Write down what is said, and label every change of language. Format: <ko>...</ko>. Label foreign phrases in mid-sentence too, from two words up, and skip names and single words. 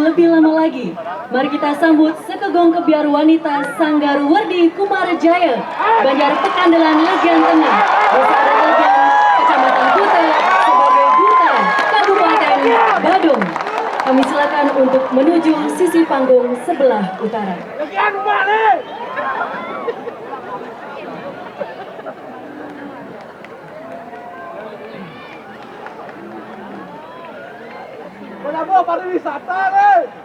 <id>lebih lama lagi, mari kita sambut Sekegong Kebiar Wanita Sanggar Werdi Kumarajaya, Banjar Pekandelan Legian Tengah, Desa Legian, Kecamatan Kuta, sebagai Duta Kabupaten Badung. Kami silakan untuk menuju sisi panggung sebelah utara. Kenapa pariwisata nih?</id>